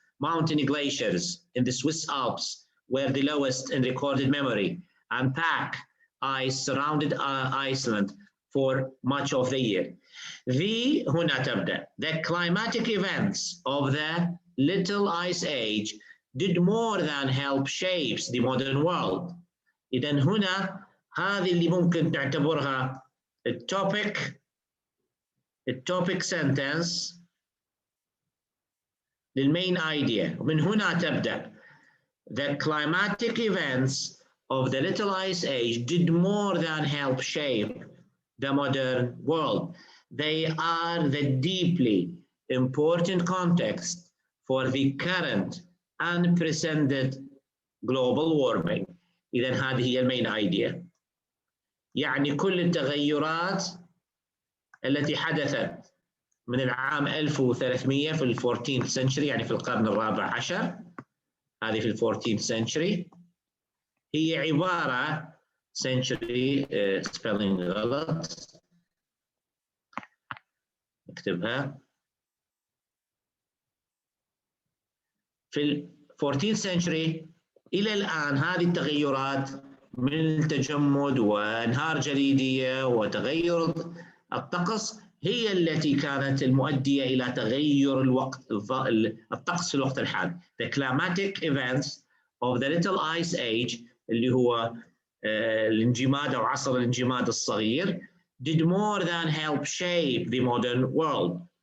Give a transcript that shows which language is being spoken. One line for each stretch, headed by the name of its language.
English: Mountain glaciers in the Swiss Alps were the lowest in recorded memory, and pack ice surrounded Iceland for much of the year.
Arabic: هنا تبدأ.
English: The climatic events of the Little Ice Age did more than help shape the modern world.
Arabic: إذن هنا هذه اللي ممكن تعتبرها التوبيك sentence للمين idea. ومن هنا تبدأ.
English: The climatic events of the Little Ice Age did more than help shape the modern world. They are the deeply important context for the current unprecedented global warming.
Arabic: إذن هذه هي المين idea. يعني كل التغيرات التي حدثت من العام 1300 في ال 14th century، يعني في القرن الرابع عشر، هذه في ال 14th century، هي عبارة century spelling غلط، نكتبها، في ال 14th century إلى الآن هذه التغيرات من التجمد وانهار جليدية وتغير الطقس هي التي كانت المؤدية إلى تغير الطقس في الوقت الحالي.
English: The climatic events of the Little Ice Age
Arabic: اللي هو الانجماد أو عصر الانجماد الصغير
English: did more than help shape the modern world.